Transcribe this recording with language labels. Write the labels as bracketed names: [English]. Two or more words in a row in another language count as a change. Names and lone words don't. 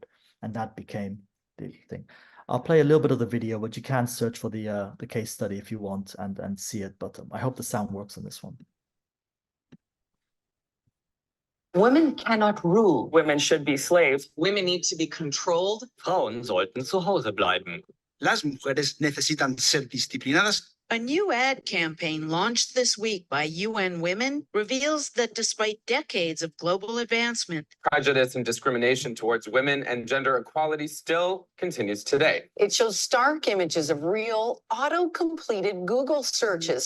[English] And that became the thing. I'll play a little bit of the video, but you can search for the case study if you want and see it. But I hope the sound works on this one. Women cannot rule. Women should be slaves. Women need to be controlled. [German] Frauen sollten zu Hause bleiben. [Spanish] Las mujeres necesitan ser disciplinadas. [English] A new ad campaign launched this week by UN Women reveals that despite decades of global advancement, Prejudice and discrimination towards women and gender equality still continues today. It shows stark images of real, auto-completed Google searches